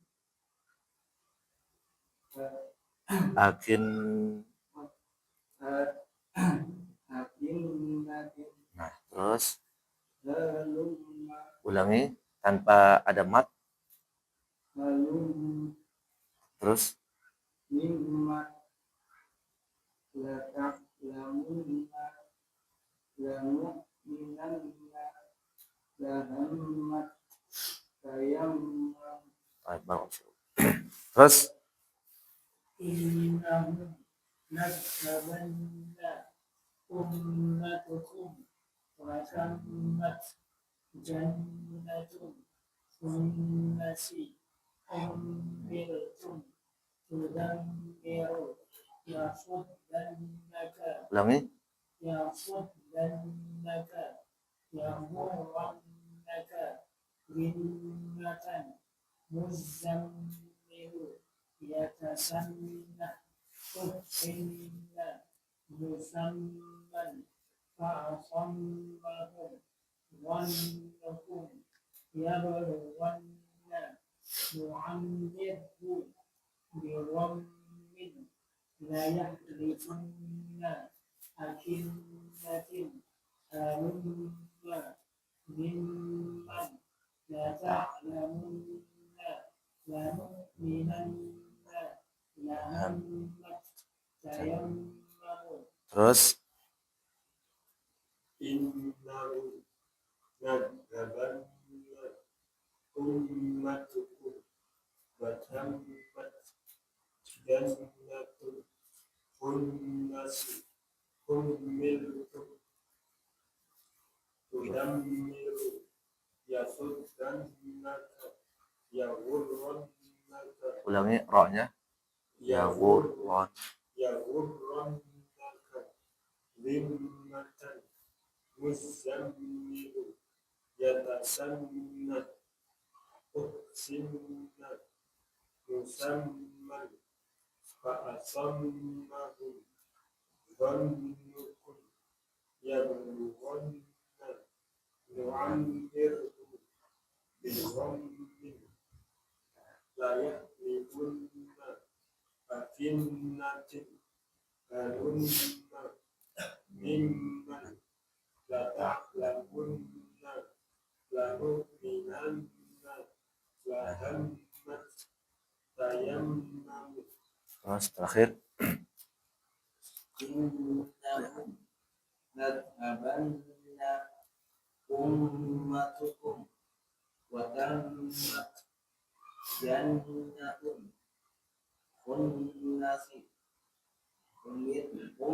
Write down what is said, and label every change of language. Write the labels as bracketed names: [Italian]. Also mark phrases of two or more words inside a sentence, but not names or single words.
[Arabic] akinnatin [Indonesian] nah terus [Arabic] halumma [Indonesian] ulangi tanpa ada mat [Arabic] halum [Indonesian] terus [Arabic] مما لا تعلمن لا نؤمنن لا همت تيمم [Indonesian] terus [Arabic] إنهم نكبن أمتكم وتمت جنتم أمس أملتم تدمر يفضنك [Indonesian] ulangi [Arabic] يفضنك يمرنك رنة مزمر يتسنى تحسن مسمى فأسمهم ونكم يبلغن نعمره بوم لا يحلفن أكنة هلم ممن لا تعلمن لا نؤمنن لا همت تيمم [Indonesian] terus [Arabic] إنه نذبن أمتكم وتمت جنة أمس أملتم تدمر يصدنك يغرنك [Indonesian] ulangi ra-nya yaghurran [Arabic] يغرنك رمة مزمر يتسنى تحسن مسمى فأسمهم ظنكم يبلغن نعمره بغم لا يحلفن أكنة هلم ممن لا تعلمن لا نؤمنن لا همت تيمم [Indonesian] terus terakhir [Arabic] إنهم ذهبن أمتكم وتمت جنتم أناس أملتم